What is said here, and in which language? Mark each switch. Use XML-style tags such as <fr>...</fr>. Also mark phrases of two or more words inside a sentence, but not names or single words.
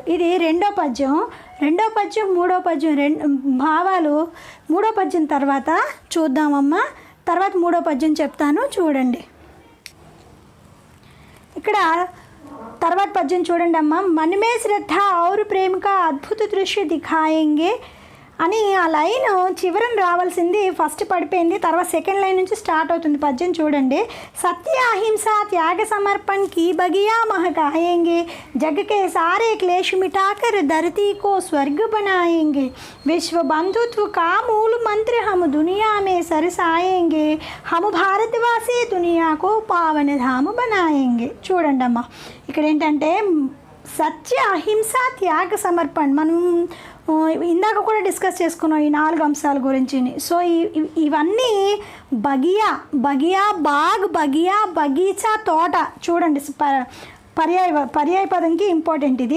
<te>ఇది రెండో పద్యం. మూడో పద్యం భావాలు మూడో పద్యం తర్వాత చూద్దామమ్మా. తర్వాత మూడో పద్యం చెప్తాను చూడండి. ఇక్కడ తర్వాత పద్యం చూడండి అమ్మా.</te> <hi>मनमें श्रद्धा और प्रेम का अद्भुत दृश्य दिखाएंगे,</hi> <te>అని ఆ లైన్ చివరన రావాల్సింది ఫస్ట్ పడిపోయింది, తర్వాత సెకండ్ లైన్ నుంచి స్టార్ట్ అవుతుంది పద్యం చూడండి.</te> <hi>सत्य अहिंसा त्याग समर्पण की बगिया महकाएंगे, जग के सारे क्लेश मिटाकर धरती को स्वर्ग बनाएंगे, विश्व बंधुत्व का मूल मंत्र हम दुनिया में सरसाएंगे, हम भारतवासी दुनिया को पावन धाम बनाएंगे.</hi> <te>చూడండి అమ్మా, ఇక్కడ ఏంటంటే సత్య అహింస త్యాగ సమర్పణ మనం ఇందాక కూడా డిస్కస్ చేసుకున్నాం ఈ 4 అంశాల గురించి. సో ఇవన్నీ</te> <hi>बगिया बगिया बाग बगिया बगीचा</hi> <te>తోట చూడండి, పర్యాయ పదంకి ఇంపార్టెంట్ ఇది.</te>